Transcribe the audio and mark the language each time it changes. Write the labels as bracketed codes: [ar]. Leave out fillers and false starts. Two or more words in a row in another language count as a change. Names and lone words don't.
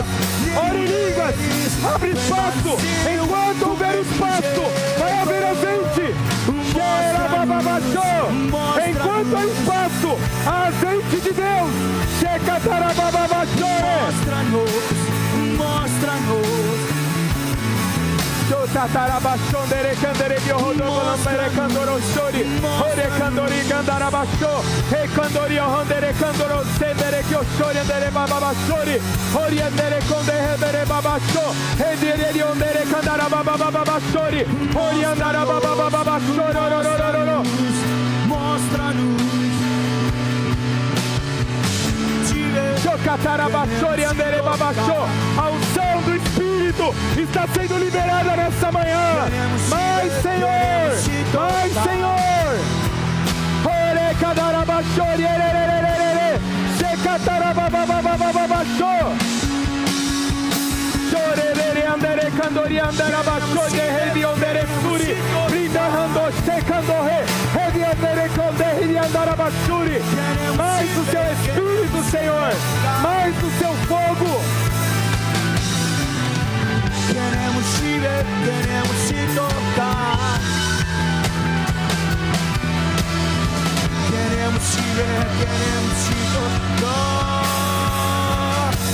[pt] Ore em línguas. Abre espaço. Enquanto houver espaço, vai haver azeite. Enquanto há espaço, há azeite de Deus. Mostra-nos. Tatarabashondere candere biorodobolombere candoroshori ore candori gandarabasho e candori ondere candoro sendere kioshori andere bababashori ori andere condere babasho e dire ondere candarabababashori ori andarabababashoro. Mostra-nos. A unção do Espírito está sendo liberada nessa manhã. Mais, Senhor! Ore cadarabashori ererererere secatarabababababasho chorerere andere candori andarabashori revi ondere suri brindando secandore revi andere condere andarabashuri. Mais do seu Espírito, Senhor, mais do seu fogo. Queremos te ver, queremos te tocar. Queremos te ver, queremos te tocar.